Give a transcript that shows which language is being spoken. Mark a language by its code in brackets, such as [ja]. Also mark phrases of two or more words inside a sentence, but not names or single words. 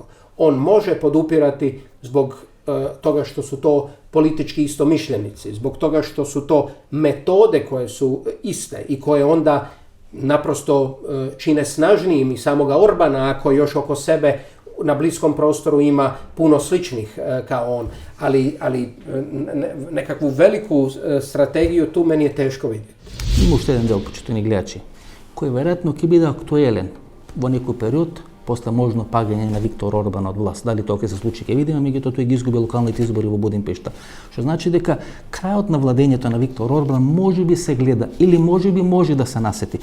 [hr] On može podupirati zbog toga što su to politički istomišljenici, zbog toga što su to metode koje su iste i koje onda naprosto čine snažnijim i samoga Orbana, ako još oko sebe na bliskom prostoru ima puno sličnih kao on, ali nekakvu veliku strategiju tu meni je teško vidjeti. [mk] Има още един дел, почитани гледачи, кој вероятно ќе биде актуелен во некој период после можно пагање на Виктор Орбан од власт. Дали тоа ќе се случи, ќе видиме, меѓутоа тој ги изгуби локалните избори во Будимпешта. Што значи дека крајот на владењето на Виктор Орбан можеби се гледа или можеби може да се насети.